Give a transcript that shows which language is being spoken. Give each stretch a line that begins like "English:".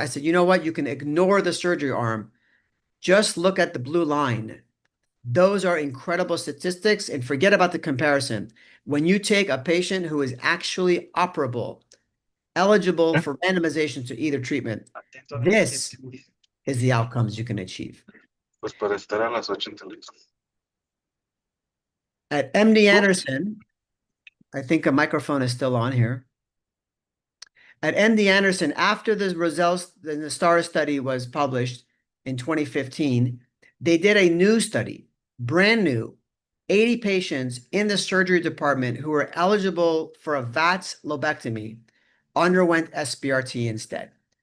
English: I said, you know what? You can ignore the surgery arm. Just look at the blue line. Those are incredible statistics, and forget about the comparison. When you take a patient who is actually operable eligible for randomization to either treatment. This is the outcomes you can achieve.
Spanish: Pues para estar a las 8 en televisión.
English: At MD Anderson, I think a microphone is still on here. At MD Anderson, after the results, the STAR study was published in 2015, they did a new study, brand new, 80 patients in the surgery department who were eligible for a VATS lobectomy underwent SBRT instead.